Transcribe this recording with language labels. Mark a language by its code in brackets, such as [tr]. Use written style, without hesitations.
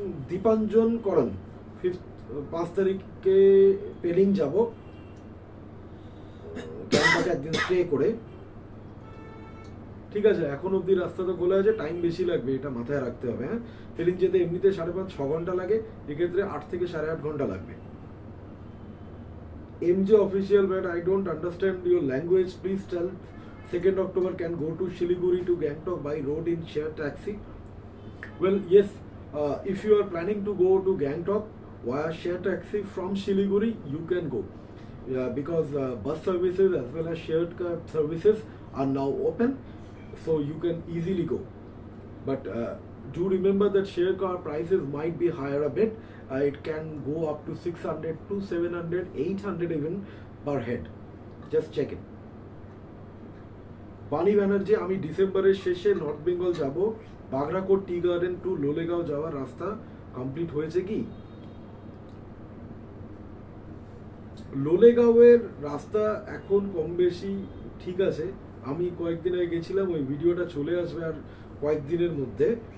[bn] দীপাঞ্জন করণ, 5 তারিখে পেলিং যাব, ক্যাম্পাকে একদিন স্টে করে। ঠিক আছে, এখন অব্দি রাস্তা তো খোলা আছে, টাইম বেশি লাগবে, এটা মাথায় রাখতে হবে। হ্যাঁ, পেলিং যেতে এমনিতে 5.5-6 ঘন্টা লাগে, এক্ষেত্রে 8 থেকে 8.5 ঘন্টা লাগবে। [en] MJ official, but I don't understand your language. Please tell 2nd October can go to Siliguri to Gangtok by road in shared taxi. Well, yes, if you are planning to go to Gangtok via shared taxi from Siliguri, you can go. Because bus services as well as shared cab services are now open, so you can easily go. But do remember that share car prices might be higher a bit. It can go up to 600 to 700, 800 even per head. Just check it. [bn] বানি ব্যানার্জি, আমি ডিসেম্বরের শেষে north Bengal যাব, Bagrakot tea garden two Lolegaon যাওয়ার রাস্তা complete হয়েছে কি? লোলেগাঁওয়ের রাস্তা এখন কম বেশি ঠিক আছে, আমি কয়েকদিন আগে গেছিলাম, ওই ভিডিওটা চলে আসবে আর কয়েকদিনের মধ্যে।